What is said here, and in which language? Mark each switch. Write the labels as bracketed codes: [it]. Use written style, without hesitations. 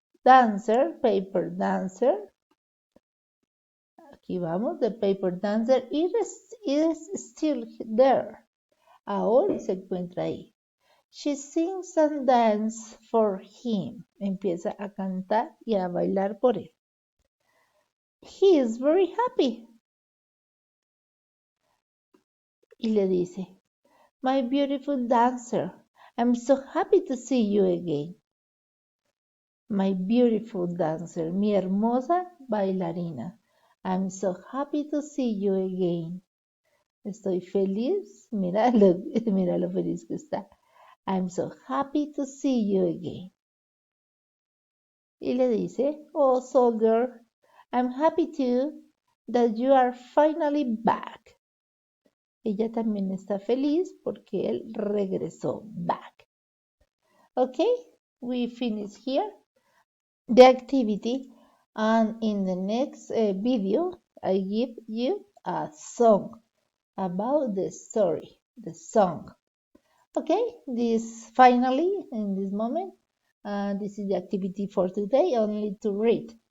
[en] Dancer, paper dancer. [es] Aquí vamos, [en] the paper dancer is still there. [es] Aún se encuentra ahí. [en] She sings and dances for him. [es] Empieza a cantar y a bailar por él. [en] He is very happy. [es] Y le dice, [en] my beautiful dancer, I'm so happy to see you again. My beautiful dancer, [es] mi hermosa bailarina. [en] I'm so happy to see you again. [es] Estoy feliz, mira lo feliz que está. [en] I'm so happy to see you again. [es] Y le dice, [en] oh soldier, I'm happy too that you are finally back. [es] Ella también está feliz porque él regresó back. [en] Okay, we finish here the activity, and in the next video I give you a song about the story, the song. Okay, this finally in this moment, this is the activity for today, only to read.